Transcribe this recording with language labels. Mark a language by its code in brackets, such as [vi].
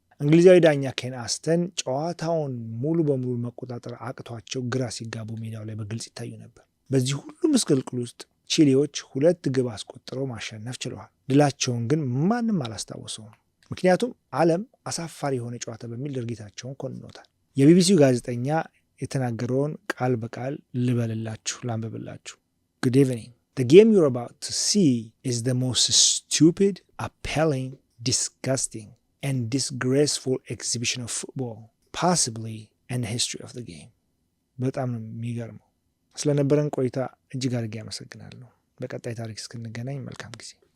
[am] እንግሊዛዊ ዳኛ ኬን አስተን ጨዋታውን ሙሉ በሙሉ መቆጣጠር አቅቷቸው ግራ ሲጋቡ ሜዳው ላይ በግልጽ ይታዩ ነበር። በዚህ ሁሉ ምስቅልቅል ውስጥ ቺሊዎች 2 ግብ አስቆጥረው ማሸነፍ ችለዋል። ድላቸውን ግን ማንም አላስታወሰውም። ምክንያቱም ዓለም አሳፋሪ የሆነ ጨዋታ በሚል ድርጊታቸውን ኮንኖታል። የቢቢሲው ጋዜጠኛ የተናገረውን ቃል በቃል ልበልላችሁ፣ ላንብብላችሁ። Good evening. [en] The game you're about to see is the most stupid, appalling, disgusting and disgraceful exhibition of football possibly in the history of the game. [am] በጣም ነው የሚገርመው። ስለነበረን ቆይታ እጅግ አድርጌ አመሰግናለሁ። በቀጣይ ታሪክ እስክንገናኝ መልካም ጊዜ